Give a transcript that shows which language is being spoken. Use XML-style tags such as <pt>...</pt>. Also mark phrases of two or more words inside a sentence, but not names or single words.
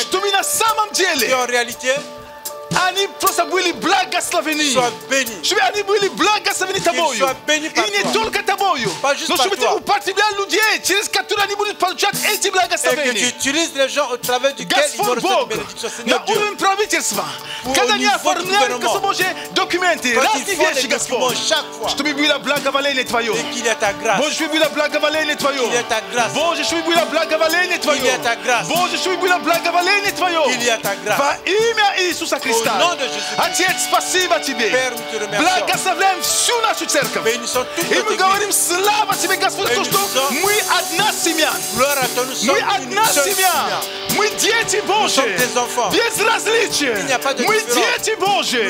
<ru>чтобы на самом</ru> <fr>Et</fr> <ru>деле</ru> <fr>en réalité,</fr> <ru>они просто были благословены.</ru> <fr>soient bénis.</fr> <ru>Чтобы они были благословены Тобою.</ru> <fr>soient bénis par</fr> <ru>И не</ru> <fr>toi.</fr> <ru>только Тобою,</ru> <fr>Pas juste</fr> <ru>но</ru> <fr>par</fr> <ru>чтобы Ты</ru> <fr>toi.</fr> <ru>употреблял людей, через которые они будут получать эти</ru> <fr>Et que tu</fr> <ru>благословения.</ru> <fr>utilises les gens au travers duquel ils vont</fr> <ru>Господь</ru> <fr>recevoir</fr> <ru>Бог,</ru> <fr>des bénédictions.</fr> <ru>на</ru> <fr>Seigneur Dieu,</fr> <ru>уровень правительства,</ru> <fr>Au</fr> <ru>когда они</ru> <fr>niveau</fr> <ru>оформляют,</ru> <fr>du</fr> <ru>Господь Боже, документы,</ru> <fr>quand</fr> <ru>разные</ru> <fr>ils font</fr> <ru>вещи,</ru> <fr>des documents</fr> <ru>Господь,</ru> <fr>chaque fois,</fr> <ru>чтобы было благоволение Твое.</ru> <fr>et qu'il y a ta grâce,</fr> <ru>Боже, чтобы было благоволение Твое.</ru> <fr>qu'il y a ta grâce,</fr> <ru>Боже, чтобы было благоволение Твое.</ru> <fr>qu'il y a ta grâce,</fr> <ru>Боже, чтобы было благоволение Твое.</ru> <fr>qu'il y a ta grâce.</fr> <ru>Во имя Иисуса</ru> <fr>Au</fr> <ru>Христа. Христа. Отец, спасибо Тебе. Благословляем всю нашу церковь. И мы говорим, слава Тебе, Господь, то, что мы одна семья. Мы одна семья. Мы дети Божьи. Без различия. Мы дети Божьи.</ru>